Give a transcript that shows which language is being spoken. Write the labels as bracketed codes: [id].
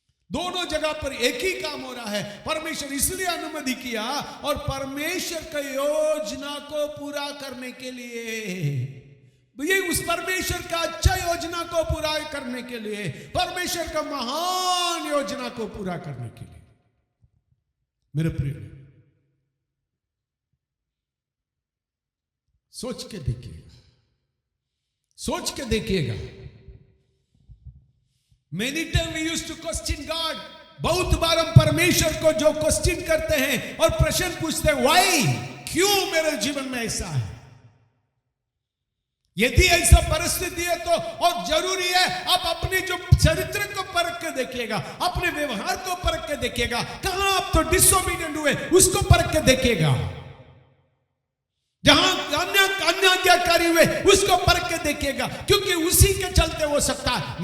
[hi] दोनों जगह पर एक ही काम हो रहा है। परमेश्वर इसलिए अनुमति किया और परमेश्वर की योजना को पूरा करने के लिए, ये उस परमेश्वर का अच्छा योजना को पूरा करने के लिए, परमेश्वर का महान योजना को पूरा करने के लिए। मेरे प्रिय, सोच के देखिएगा, सोच के देखिएगा। [en] Many times we used to question God. [hi] बहुत बार हम परमेश्वर को जो क्वेश्चन करते हैं और प्रश्न पूछते हैं, व्हाई, क्यों मेरे जीवन में ऐसा है। यदि ऐसा परिस्थिति है तो और जरूरी है आप अपने जो चरित्र को परख के देखिएगा, अपने व्यवहार को परख के देखिएगा, कहां आप तो डिसोबीडिएंट हुए उसको परख के देखिएगा, जहां अनाज्ञाकारी हुए उसको परख के देखिएगा, क्योंकि उसी के चलते हो सकता है।